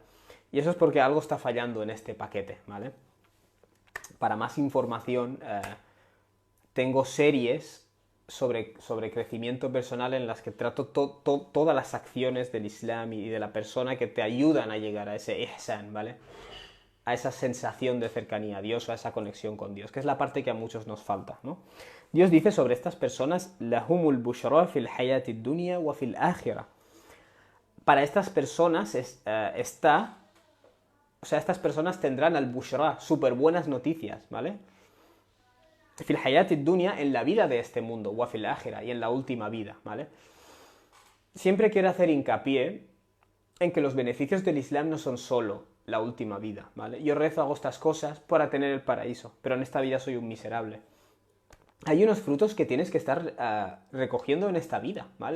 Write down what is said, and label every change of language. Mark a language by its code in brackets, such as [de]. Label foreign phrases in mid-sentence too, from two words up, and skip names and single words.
[es] Y eso es porque algo está fallando en este paquete, ¿vale? Para más información, tengo series sobre crecimiento personal en las que trato todas las acciones del Islam y de la persona que te ayudan a llegar a ese ihsan, ¿vale? A esa sensación de cercanía a Dios o a esa conexión con Dios, que es la parte que a muchos nos falta, ¿no? Dios dice sobre estas personas, [ar] لهم البشرى في الحياة الدنيا وفي الآخرة. [es] Para estas personas estas personas tendrán [ar] البشرى, [es] súper buenas noticias, ¿vale? [ar] في الحياة الدنيا, [es] en la vida de este mundo, [ar] وفي الآخرة, [es] y en la última vida, ¿vale? Siempre quiero hacer hincapié en que los beneficios del Islam no son solo la última vida, ¿vale? Yo rezo, hago estas cosas para tener el paraíso, pero en esta vida soy un miserable. Hay unos frutos que tienes que estar recogiendo en esta vida, ¿vale?